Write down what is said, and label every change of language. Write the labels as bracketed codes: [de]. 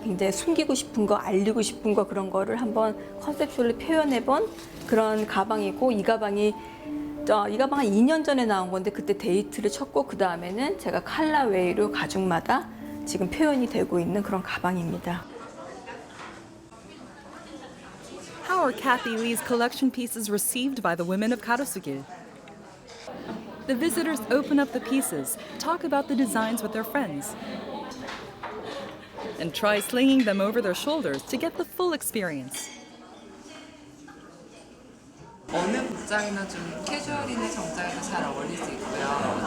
[ko] 굉장히 숨기고 싶은 거, 알리고 싶은 거 그런 거를 한번 컨셉션을 표현해본 그런 가방이고 이 가방은 2년 전에 나온 건데 그때 데이트를 쳤고 그 다음에는 제가 컬러웨이로 가죽마다 지금 표현이 되고 있는 그런 가방입니다. [en] How are Kathy Lee's collection pieces received by the women of Karasugil? The visitors open up the pieces, talk about the designs with their friends, and try slinging them over their shoulders to get the full experience. [ko] 어느 복장이나 좀 캐주얼 있는 정장에도 잘 어울릴 수 있고요.